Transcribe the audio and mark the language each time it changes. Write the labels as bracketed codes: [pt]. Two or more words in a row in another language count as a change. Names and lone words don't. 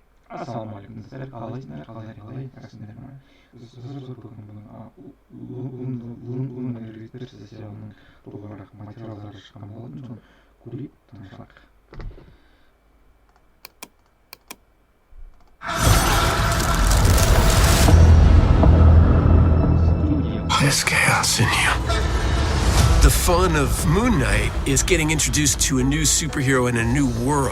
[kk] Ассалаумағалейкум достар, қалайсыңдар, жақсыңдар ма? Бүгін бұның ерекше сериалының толығырақ материалдары шыққан болатын, соны көрейік, тамашалайық. [en] There's chaos in you. The fun of Moon Knight is getting introduced to a new superhero in a new world.